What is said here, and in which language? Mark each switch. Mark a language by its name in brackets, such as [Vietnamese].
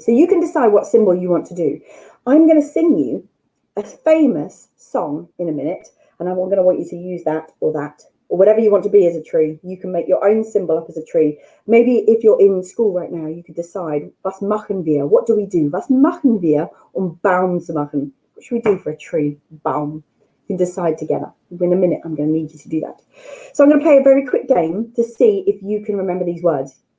[English] So you can decide what symbol you want to do. I'm going to sing you a famous song in a minute, and I'm going to want you to use that, or whatever you want to be as a tree. You can make your own symbol up as a tree. Maybe if you're in school right now, you could decide, [German] was machen wir? [English] What do we do? [German] Was machen wir, Baum zu machen? [English] What should we do for a tree? Baum. You can decide together. In a minute, I'm going to need you to do that. So I'm going to play a very quick game to see if you can remember these words.